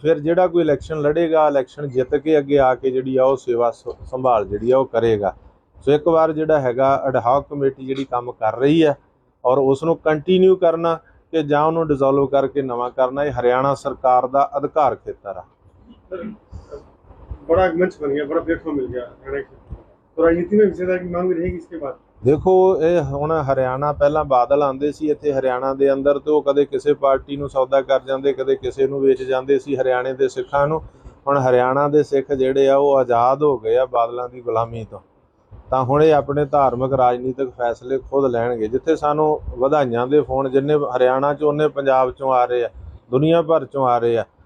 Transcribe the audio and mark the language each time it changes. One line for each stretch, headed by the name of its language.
Punjabi: ਫਿਰ ਜਿਹੜਾ ਕੋਈ ਇਲੈਕਸ਼ਨ ਲੜੇਗਾ, ਇਲੈਕਸ਼ਨ ਜਿੱਤ ਕੇ ਅੱਗੇ ਆ ਕੇ ਜਿਹੜੀ ਆ ਉਹ ਸੇਵਾ ਸੰਭਾਲ ਜਿਹੜੀ ਆ ਉਹ ਕਰੇਗਾ। ਸੋ ਇੱਕ ਵਾਰ ਜਿਹੜਾ ਹੈਗਾ ਐਡਹੌਕ ਕਮੇਟੀ ਜਿਹੜੀ ਕੰਮ ਕਰ ਰਹੀ ਹੈ, ਔਰ ਉਸ ਨੂੰ ਕੰਟੀਨਿਊ ਕਰਨਾ ਕਿ ਜਾਂ ਉਹਨੂੰ ਡਿਸੋਲਵ ਕਰਕੇ ਨਵਾਂ ਕਰਨਾ, ਇਹ ਹਰਿਆਣਾ ਸਰਕਾਰ ਦਾ ਅਧਿਕਾਰ ਖੇਤਰ ਆ।
Hindi: बड़ा मंच बन गया, बड़ा प्लेटफॉर्म मिल गया हरियाणा को। तो राजनीति में हिस्सेदारी की मांग भी रहेगी इसके बाद।
Punjabi: ਦੇਖੋ, ਇਹ ਹੁਣ ਹਰਿਆਣਾ ਪਹਿਲਾਂ ਬਾਦਲ ਆਉਂਦੇ ਸੀ ਇੱਥੇ ਹਰਿਆਣਾ ਦੇ ਅੰਦਰ, ਤੇ ਉਹ ਕਦੇ ਕਿਸੇ ਪਾਰਟੀ ਨੂੰ ਸੌਦਾ ਕਰ ਜਾਂਦੇ, ਕਦੇ ਕਿਸੇ ਨੂੰ ਵੇਚ ਜਾਂਦੇ ਸੀ ਹਰਿਆਣੇ ਦੇ ਸਿੱਖਾਂ ਨੂੰ। ਹੁਣ ਹਰਿਆਣਾ ਦੇ ਸਿੱਖ ਜਿਹੜੇ ਆ ਉਹ ਆਜ਼ਾਦ ਹੋ ਗਏ ਆ ਬਾਦਲਾਂ ਦੀ ਗੁਲਾਮੀ ਤੋਂ। ਤਾਂ ਹੁਣ ਇਹ ਆਪਣੇ ਧਾਰਮਿਕ ਰਾਜਨੀਤਿਕ ਫੈਸਲੇ ਖੁਦ ਲੈਣਗੇ। ਜਿੱਥੇ ਸਾਨੂੰ ਵਧਾਈਆਂ ਦੇ ਫੋਨ ਜਿੰਨੇ ਹਰਿਆਣਾ 'ਚੋਂ ਉਹਨੇ ਪੰਜਾਬ 'ਚੋਂ ਆ ਰਹੇ ਆ, ਦੁਨੀਆ ਭਰ 'ਚੋਂ ਆ ਰਹੇ ਆ।